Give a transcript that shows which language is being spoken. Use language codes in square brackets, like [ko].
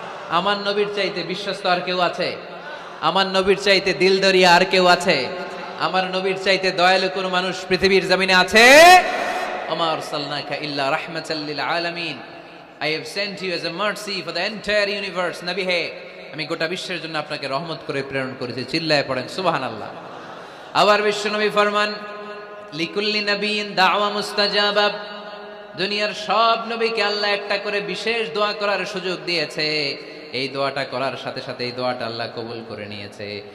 [bn] আমার নবীর চাইতে বিশ্বস্ত আর কেউ আছে? আমার নবীর চাইতে দিলদরিয়া আর কেউ আছে? আমার নবীর চাইতে দয়ালু কোন মানুষ পৃথিবীর জমিনে আছে? [ar] আমা আরসালনাকা ইল্লা রাহমাতাল লিল আলামিন, [en] I have sent you as a mercy for the entire universe. [bn] নবী হে, আমি গোটা বিশ্বের জন্য আপনাকে রহমত করে প্রেরণ করেছি। চিল্লায় পড়েন সুবহানাল্লাহ। আবার বিশ্বনবী ফরমান [ar] লিকুল্লি নবিয়্যিন দাওয়া মুস্তাজাবা, [bn] দুনিয়ার সব নবীকে আল্লাহ একটা করে বিশেষ দোয়া করার সুযোগ দিয়েছে, এই দোয়াটা করার সাথে সাথে এই দোয়াটা আল্লাহ কবুল করে নিয়েছে।